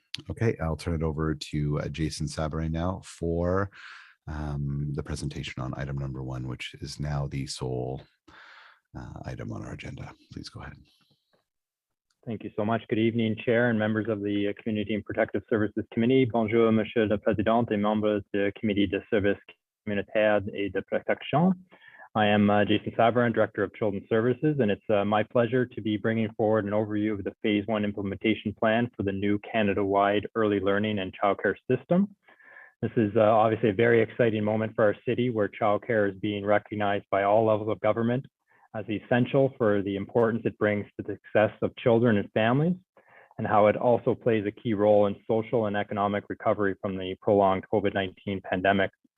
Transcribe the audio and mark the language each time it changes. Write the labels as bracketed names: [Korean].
[English] Okay, I'll turn it over to Jason Sabre now for the presentation on item number 1, which is now the sole item on our agenda. Please go ahead. Thank you so much. Good evening, Chair and members of the Community and Protective Services Committee. [French] Bonjour, Monsieur le Président et membres du Comité de Services Communautaires et de Protection. [English] I am Jason Sabre, Director of Children's Services, and it's my pleasure to be bringing forward an overview of the Phase 1 implementation plan for the new Canada-wide early learning and childcare system. This is obviously a very exciting moment for our city, where childcare is being recognized by all levels of government as essential for the importance it brings to the success of children and families, and how it also plays a key role in social and economic recovery from the prolonged COVID-19 pandemic.